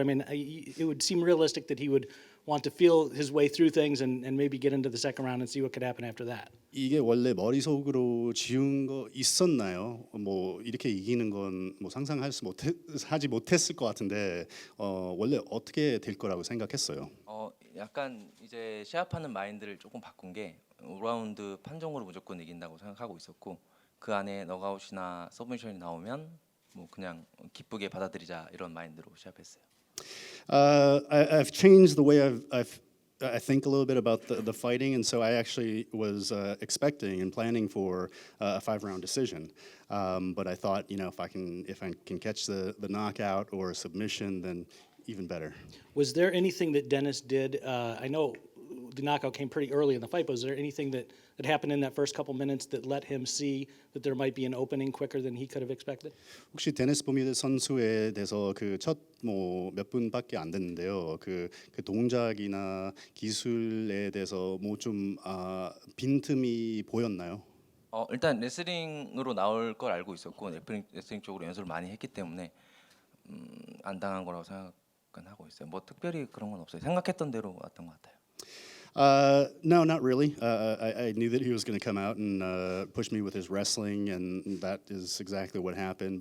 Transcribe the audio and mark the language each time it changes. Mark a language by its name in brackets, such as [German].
[English] I mean, it would seem realistic that he would want to feel his way through things and maybe get into the second round and see what could happen after that. [Korean] 이게 원래 머릿속으로 지은 거 있었나요? 뭐 이렇게 이기는 건 뭐 하지 못했을 것 같은데 원래 어떻게 될 거라고 생각했어요. 약간 이제 시합하는 마인드를 조금 바꾼 게 5라운드 판정으로 무조건 이긴다고 생각하고 있었고 그 안에 너가웃이나 서브미션이 나오면 뭐 그냥 기쁘게 받아들이자 이런 마인드로 시합했어요. [English] I've changed the way I think a little bit about the fighting, and so I actually was expecting and planning for a 5-round decision. But I thought, if I can catch the knockout or a submission, then even better. Was there anything that Dennis did? I know the knockout came pretty early in the fight, but was there anything that happened in that first couple minutes that let him see that there might be an opening quicker than he could have expected? [Korean] 혹시 데니스 버뮤드 선수에 대해서 그 첫 뭐 몇 분밖에 안 됐는데요. 그 동작이나 기술에 대해서 뭐 좀 빈틈이 보였나요? 일단 레슬링으로 나올 걸 알고 있었고 레슬링 쪽으로 연습을 많이 했기 때문에 안 당한 거라고 생각은 하고 있어요. 뭐 특별히 그런 건 없어요. 생각했던 대로 왔던 것 같아요. [English] No, not really. I knew that he was going to come out and push me with his wrestling, and that is exactly what happened.